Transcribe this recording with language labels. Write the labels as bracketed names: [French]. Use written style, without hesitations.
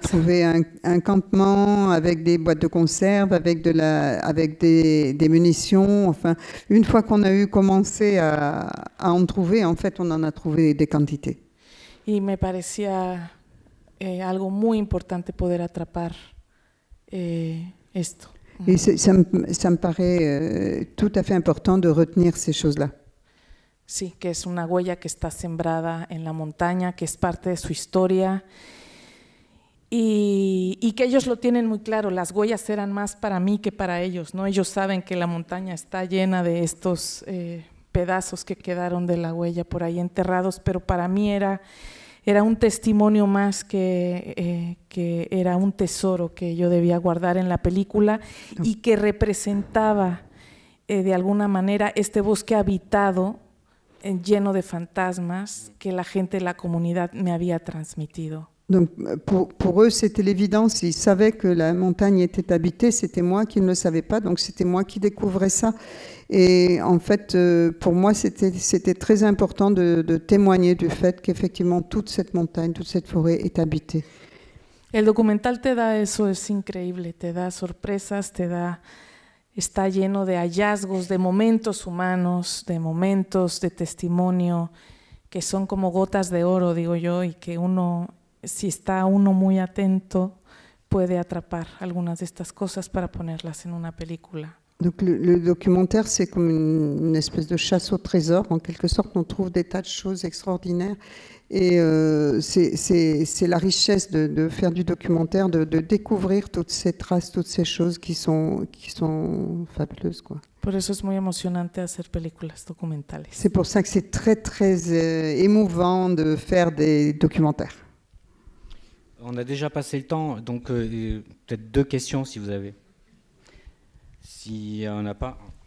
[French] trouvé un campement avec des boîtes de conserve, avec des munitions. Enfin, une fois qu'on a eu commencé à en trouver, en fait, on en a trouvé des quantités. [Spanish] Y me parecía algo muy importante poder atrapar esto. [French] Et ça me paraît tout à fait important de retenir ces choses-là. [Spanish] Sí, que es una huella que está sembrada en la montaña, que es parte de su historia y que ellos lo tienen muy claro. Las huellas eran más para mí que para ellos, ¿no? Ellos saben que la montaña está llena de estos pedazos que quedaron de la huella por ahí enterrados, pero para mí era un testimonio más que era un tesoro que yo debía guardar en la película y que representaba de alguna manera este bosque habitado lleno de fantasmas que la gente de la comunidad me había transmitido. [French] Donc, pour eux, c'était l'évidence. Ils savaient que la montagne était habitée. C'était moi qui ne le savais pas. Donc, c'était moi qui découvrais ça. Et en fait, pour moi, c'était très important de témoigner du fait qu'effectivement, toute cette montagne, toute cette forêt est habitée. [Spanish] El documental te da eso, es increíble. Te da sorpresas, está lleno de hallazgos, de momentos humanos, de momentos de testimonio, que son como gotas de oro, digo yo, y que uno, si está uno muy atento, puede atrapar algunas de estas cosas para ponerlas en una película. [French] Donc le documentaire, c'est comme une espèce de chasse au trésor. En quelque sorte, on trouve des tas de choses extraordinaires. Et c'est la richesse de faire du documentaire, de découvrir toutes ces traces, toutes ces choses qui sont fabuleuses, quoi. [Spanish] Por eso es muy emocionante hacer películas documentales. [French] C'est pour ça que c'est très, très émouvant de faire des documentaires. On a déjà passé le temps, donc peut-être 2 questions si vous avez. Si on n'a pas...